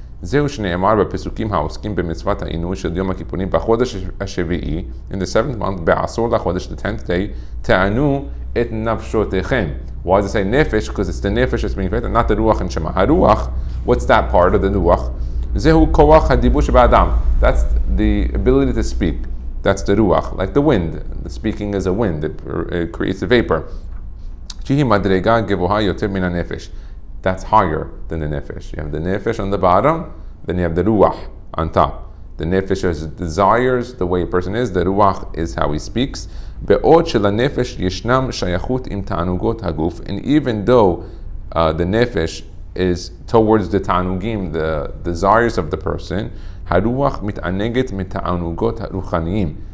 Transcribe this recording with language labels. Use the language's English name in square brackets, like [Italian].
[Hebrew] זהו שנאמר בפסוקים העוסקים במצוות העינוי של יום הכיפורים בחודש השביעי, [English] in the 7th month, [Hebrew] בעשור לחודש, [English] the 10th day, [Hebrew] תענו את נפשותיכם. [English] Why does it say nefesh? Because it's the nefesh that's being affected, not the ruach and shema. Haruach, what's that part of the ruach? [Hebrew] זהו כוח הדיבור שבאדם. [English] That's the ability to speak. That's the ruach, like the wind. The speaking is a wind, it creates a vapor. [Hebrew] שהיא מדרגה גבוהה יותר מן הנפש. [English] That's higher than the nefesh. You have the nefesh on the bottom, then you have the ruach on top. The nefesh has desires, the way a person is. The ruach is how he speaks. [Hebrew] בעוד שלנפש ישנם שייכות עם תענוגות הגוף, [English] and even though the nefesh is towards the ta'anugim, the desires of the person, [Hebrew] הרוח מתענגת מתענוגות הרוחניים.